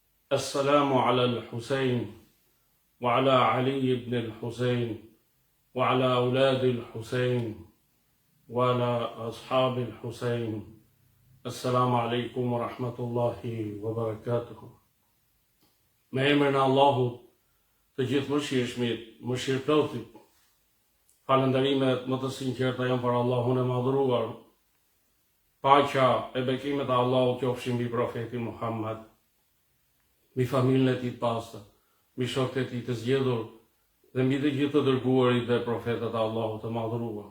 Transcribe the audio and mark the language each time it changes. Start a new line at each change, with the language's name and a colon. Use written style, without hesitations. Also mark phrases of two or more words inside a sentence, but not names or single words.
Arabic: السلام على الحسين، وعلى علي بن الحسين، وعلى أولاد الحسين، وعلى أصحاب الحسين. السلام عليكم ورحمة الله وبركاته.
Albanian: Me emrin e Allahut, të gjithë mëshirshmit, mëshirëplotit, falënderimet më të sinqerta janë për Allahun e madhëruar. Paqja e bekimet e Allahut qofshin mbi profetin Muhammed, mbi familjen e tij të pastër, mbi shokët e tij të zgjedhur dhe mbi të gjithë të dërguarit dhe profetët e Allahut të madhëruar.